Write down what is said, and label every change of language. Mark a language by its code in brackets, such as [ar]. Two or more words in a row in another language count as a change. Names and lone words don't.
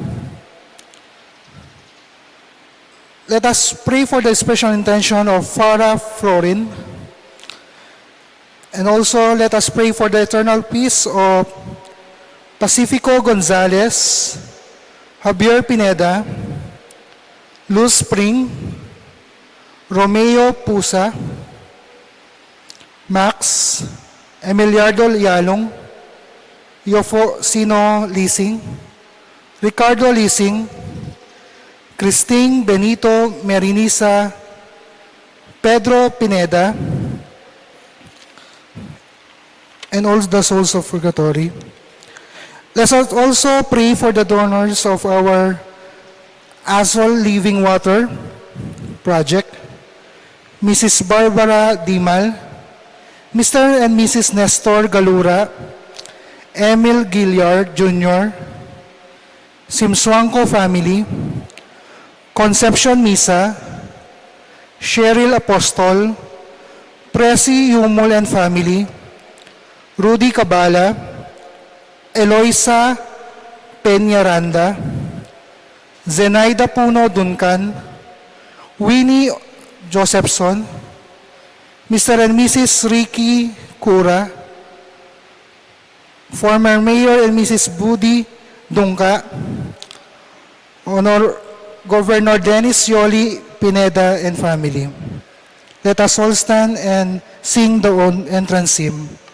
[en] Let us pray for the special intention of Farah Florin. And also let us pray for the eternal peace of Pacifico Gonzalez, Javier Pineda, Luz Spring, Romeo Pusa, Max, Emiliardo Yalong, Yofo Sino Lising, Ricardo Lising, Christine Benito Merinisa, Pedro Pineda, and all the souls of purgatory. Let us also pray for the donors of our ASOLL Living Water project, Mrs. Barbara Dimal, Mr. and Mrs. Nestor Galura, Emil Gilliard Jr., Simswanko family, Concepcion Misa, Cheryl Apostol, Presi Yumol and family, Rudy Cabala, Eloisa Peñaranda, Zenaida Puno Duncan, Winnie Josephson, Mr. and Mrs. Ricky Cura, former Mayor and Mrs. Budi Dungka, Honor Governor Dennis Yoli Pineda and family. Let us all stand and sing the entrance hymn.